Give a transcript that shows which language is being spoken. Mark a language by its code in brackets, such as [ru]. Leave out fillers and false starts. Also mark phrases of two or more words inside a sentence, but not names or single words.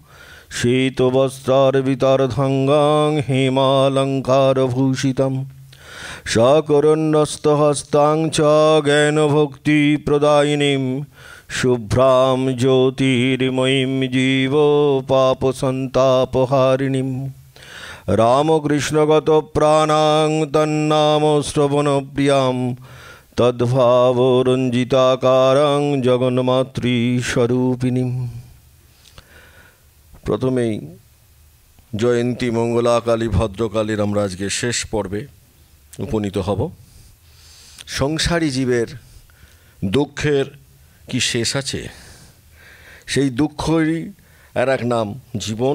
[sa] शीतवस्त्रार्वितार्धाङ्गां हेमालङ्कारभूषितं सकरुण्यस्तहस्तां च ज्ञानभक्तिप्रदायिनीं शुभ्रां ज्योतिर्मयीं जीवपापसन्तापहारिणीं रामकृष्णगतप्राणां तन्नाम श्रवणप्रियां तद्भावरञ्जिताकारां जगन्मातृस्वरूपिणीं। [bn] प्रथमेই জয়ন্তী মঙ্গলাকালী ভদ্রকালীর আমরা আজকে শেষ পর্বে উপনীত হব। সংসারী জীবের দুঃখের কি শেষ আছে? সেই দুঃখেরই আর এক নাম জীবন।